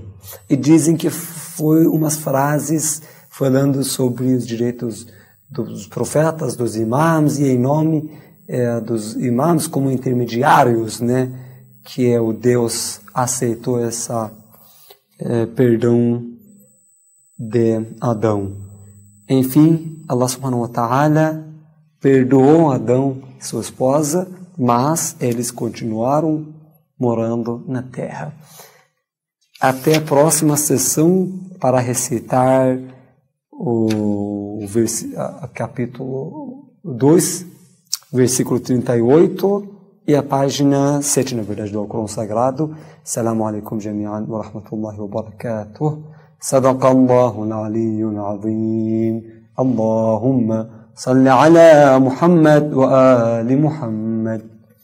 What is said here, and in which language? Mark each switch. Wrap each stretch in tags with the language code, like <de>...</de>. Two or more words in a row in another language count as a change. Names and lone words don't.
<pt>E dizem que foi umas frases falando sobre os direitos dos profetas, dos imãs, e em nome dos imãs como intermediários, né? Que é o Deus aceitou essa perdão de Adão. Enfim,</pt> <ar>الله سبحانه وتعالى</ar> <pt>perdoou Adão e sua esposa, mas eles continuaram morando na terra. Até a próxima sessão para recitar o capítulo 2, versículo 38 e a página 7, na verdade, do Alcorão Sagrado.</pt> <ar>السلام عليكم جميعا ورحمة الله وبركاته. صدق الله العلي العظيم. اللهم صل على محمد وآل محمد.</ar>